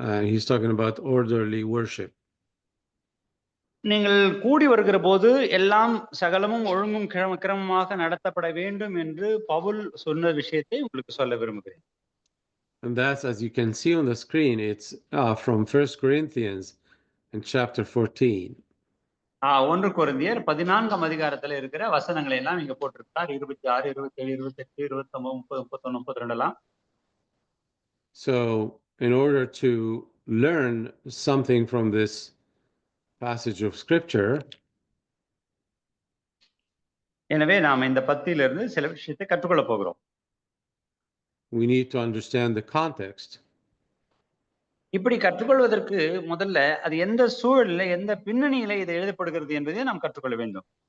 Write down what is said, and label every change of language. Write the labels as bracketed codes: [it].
[en] He's talking about orderly worship. [ta] நீங்கள் கூடி வருகிற போது எல்லாம் சகலமும் ஒழுங்கும் கிரமமாக நடத்தப்பட வேண்டும் என்று பவுல் சொன்ன விஷயத்தை உங்களுக்கு சொல்ல விரும்புகிறேன். [en] And that's, as you can see on the screen, it's from 1 Corinthians in chapter 14. [ta] 1 கொரிந்தியர் 14ஆம் அதிகாரத்துல இருக்கிற வசனங்களை எல்லாம் இங்க போட்டிருக்கார். 26, 27, 28, 29, 30, 31, 32 எல்லாம். [en] So in order to learn something from this passage of scripture, [ta] எனவே நாம் இந்த பத்தியிலிருந்து சில விஷயத்தை கற்றுக்கொள்ள போகிறோம். [en] we need to understand the context. [ta] இப்படி கற்றுக்கொள்வதற்கு முதல்ல அது எந்த சூழலில் எந்த பின்னணியில இது எழுதப்படுகிறது என்பதை நாம் கற்றுக்கொள்ள வேண்டும்.